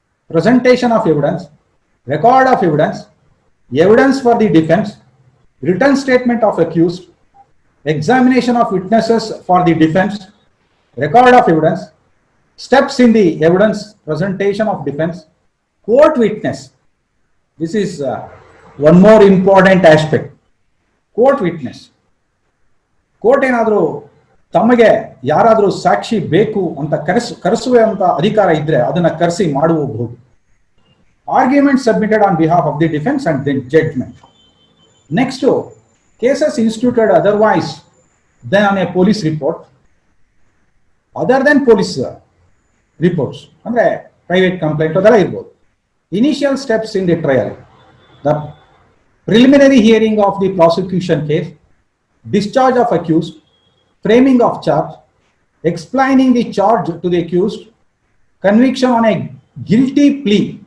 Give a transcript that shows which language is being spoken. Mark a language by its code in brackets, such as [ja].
[en] presentation of evidence, record of evidence, evidence for the defense, written statement of accused, examination of witnesses for the defense, record of evidence, steps in the evidence, presentation of defense, court witness. This is one more important aspect. Court witness. [kn] Court ಏನಾದರೂ ತಮಗೆ ಯಾರಾದರೂ ಸಾಕ್ಷಿ ಬೇಕು ಅಂತ ಕರೆಸುವಂತ ಅಧಿಕಾರ ಇದ್ರೆ ಅದನ್ನ ಕರೆಸಿ ಮಾಡಬಹುದು. [en] Argument submitted on behalf of the defence and the judgement. Next, cases instituted otherwise then on a police report, other then police reports [kn] ಅಂದ್ರೆ ಪ್ರೈವೇಟ್ ಕಂಪ್ಲೇಂಟ್ ಅದೆಲ್ಲ ಇರ್ಬೋದು. [en] initial steps in the trial, the preliminary hearing of the prosecution case, discharge of accused, framing of charge, explaining the charge to the accused, conviction on a guilty plea,